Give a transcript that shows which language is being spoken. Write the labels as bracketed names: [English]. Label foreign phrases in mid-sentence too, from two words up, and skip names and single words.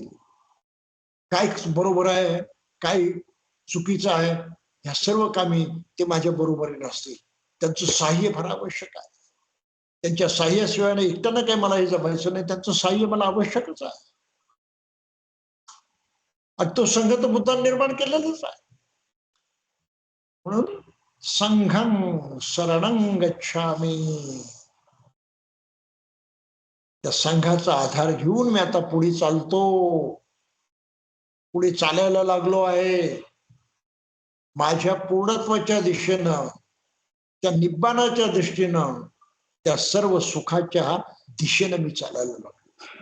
[Marathi] काय बरोबर आहे, काय चुकीचं आहे, या सर्व कामी ते माझ्या बरोबरीने असतील. त्यांचं साह्य फार आवश्यक आहे. त्यांच्या साह्याशिवाय एकट्यानं काही मला हे जमायचं नाही. त्यांचं साह्य मला आवश्यकच आहे. आणि तो संघ तर बुद्धांनी निर्माण केलेलाच आहे. [Pali] म्हणून संघं शरणं गच्छामि, [Marathi] त्या संघाचा आधार घेऊन मी आता पुढे चालतो, पुढे चालायला लागलो आहे. माझ्या पूर्णत्वाच्या दिशेनं, त्या निब्बाणाच्या दृष्टीनं, त्या सर्व सुखाच्या दिशेनं मी चालायला लागलो.